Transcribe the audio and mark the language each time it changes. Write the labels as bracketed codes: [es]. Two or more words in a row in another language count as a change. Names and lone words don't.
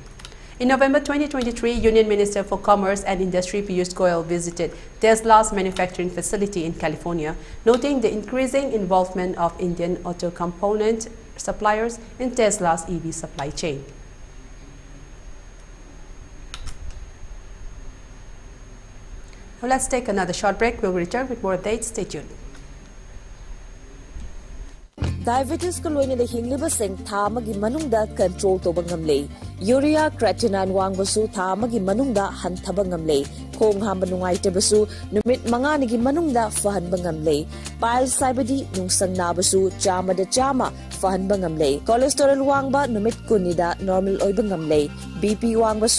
[en] In November 2023, Union Minister for Commerce and Industry Piyush Goyal visited Tesla's manufacturing facility in California, noting the increasing involvement of Indian auto component suppliers in Tesla's EV supply chain. Now let's take another short break. We'll return with more updates. Stay tuned. [mni] diabetes ka loina da hingliba seng tha amagi manungda control to bangamle [en] urea creatinine [mni] wangbasu tha amagi manungda hanthaba ngamle khong hamba nungaitabasu numit manganigi manungda fahanba ngamle piles saibadi nungsang nabasu chama da chama fahanba ngamle cholesterol wangba numit kunida normal oiba ngamle bp wangbasu